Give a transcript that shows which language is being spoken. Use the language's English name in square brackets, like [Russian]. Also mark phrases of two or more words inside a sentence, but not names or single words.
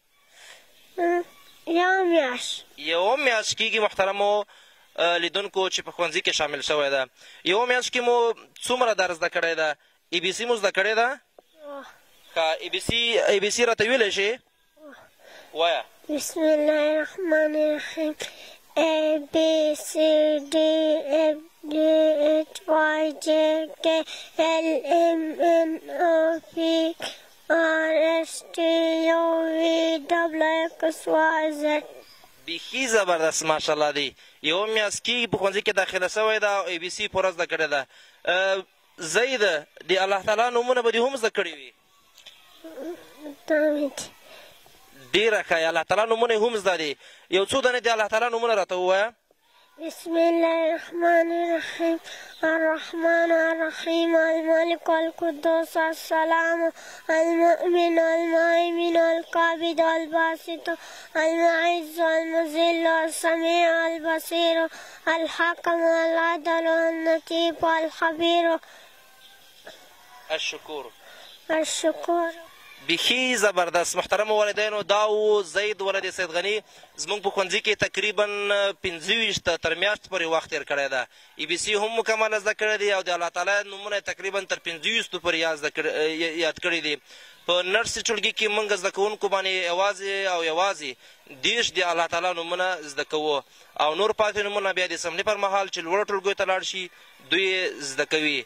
[Pashto] یوه میاشت. یوه میاشت کېږي محترمو لیدونکو چې په ښوونځي کې شامل شوی ده. یوه میاشت کې مو څومره درس زده کړی ده؟ ای بي سي مو زده کړې ده؟ ښه، ای بي سي راته ویلی شې؟ وایه. [Arabic] بسم الله الرحمن الرحیم. [English] A B C D F G H Y J K L M N O P R S T U V W X Y Z. [Pashto] بیخي زبردست ماشاءالله دی. یوه میاشت کېږي په ښوونځي کې داخله سوی ده او ای بي سي پوره زده کړې ده. زید، د الله تعالی نومونه به دې هم زده کړي وي؟ ډېره ښه. الله تعالی نومونه یې هم زده دي. یو څو دانې د الله تعالی نومونه راته ووایه. [Arabic] بسم الله الرحمن الرحیم. الرحمن الرحیم. الملك القدوس السلام المؤمن المهيمن القابض الباسط المعز المذل السميع البصير الحكم العدل النتيب الخبير الشکور. [Pashto] بیخي زبردست. محترمو والدینو، دا و زید ولد سید غني. زموږ په ښوونځي کې تقریبا 25 تر میاشت پورې وخت تېر کړی ده. ای بي سي هم مکمله زده کړی دی او د الله تعالی نومونه تقریبا تر 25 پورې یاد کړي دي. په نرسي ټولګي کې موږ زده کوونکو باندې یوازې او یوازې 30 د الله تعالی نومونه زده کوو او نور پاتې نومونه بیا د اسمبلي پر مهال چې لوړو ټولګیو ته لاړ شي دوی زده کوي.